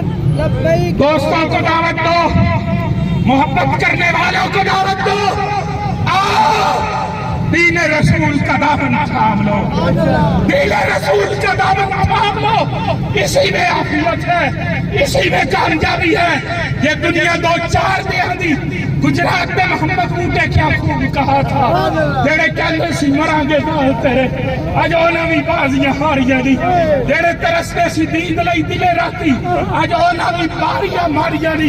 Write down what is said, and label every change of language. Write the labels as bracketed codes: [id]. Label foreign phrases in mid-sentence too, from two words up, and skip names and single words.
[ur] دوستوں کو دعوت دو، محبت کرنے والوں کو دعوت دو، آؤ دین رسول کا دامن تھام لو، دین رسول کا دامن تھام لو، اسی میں عافیت ہے، اسی میں کامیابی ہے۔ یہ دنیا دو چار دے دی، گجرات میں محمد بوٹے کیا خوب کہا تھا، [pa] جڑے کہندے سی مران گے نال تیرے اج انہاں وی بازیاں ہاریاں دی، جڑے ترستے سی دین لئی دلے راتی اج انہاں وی باریاں ماریاں دی۔